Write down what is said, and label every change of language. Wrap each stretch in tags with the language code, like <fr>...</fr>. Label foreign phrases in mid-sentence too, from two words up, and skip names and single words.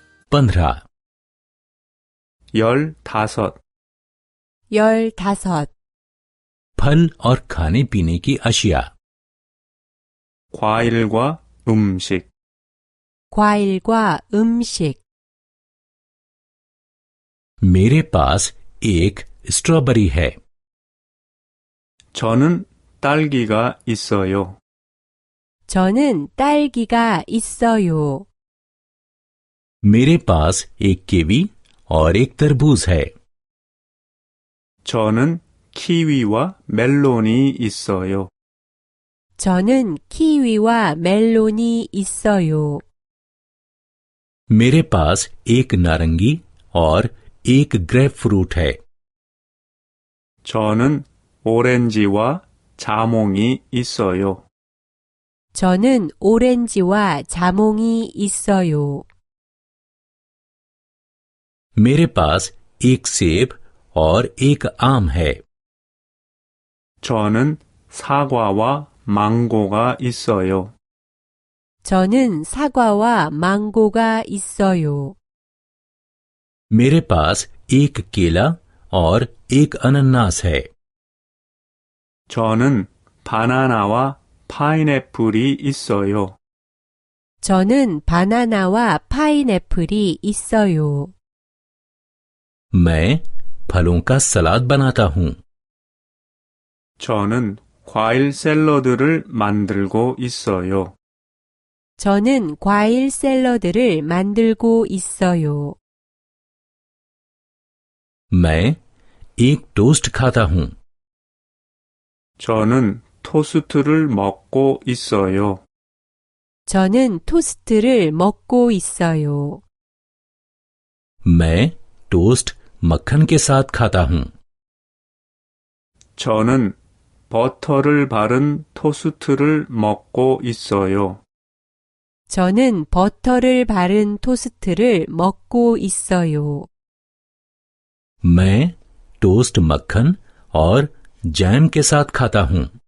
<hi>15 15 15 फल और खाने पीने की अशिया</hi> <ko>과일과 음식 과일과 음식</ko> <hi>मेरे पास एक स्ट्रॉबेरी है</hi> <ko>저는 딸기가 있어요. 저는 딸기가 있어요.</ko> <hi>मेरे पास एक कीवी और एक तरबूज है</hi> <ko>저는 키위와 멜론이 있어요. 저는 키위와 멜론이 있어요.</ko> <hi>मेरे पास एक नारंगी और एक</hi> <en>grape fruit</en> <hi>है</hi> <ko>저는 오렌지와 자몽이 있어요. 저는 오렌지와 자몽이 있어요.</ko> <hi>मेरे पास एक सेब और एक आम है</hi> <ko>저는 사과와 망고가 있어요. 저는 사과와 망고가 있어요.</ko> <hi>मेरे पास एक केला और एक अनानास है</hi> <ko>저는 바나나와 파인애플이 있어요. 저는 바나나와 파인애플이 있어요.</ko> <hi>मैं फलों का सलाद बनाता हूँ</hi> <ko>저는 과일 샐러드를 만들고 있어요. 저는 과일 샐러드를 만들고 있어요.</ko> <hi>मैं एक टोस्ट खाता हूँ</hi> <ko>저는 토스트를 먹고 있어요. 저는 토스트를 먹고 있어요.</ko> <hi>मैं टोस्ट मक्खन के साथ खाता हूँ</hi> <ko>저는 버터를 바른 토스트를 먹고 있어요. 저는 버터를 바른 토스트를 먹고 있어요.</ko> <hi>मैं टोस्ट मक्खन और जैम के साथ खाता हूँ</hi>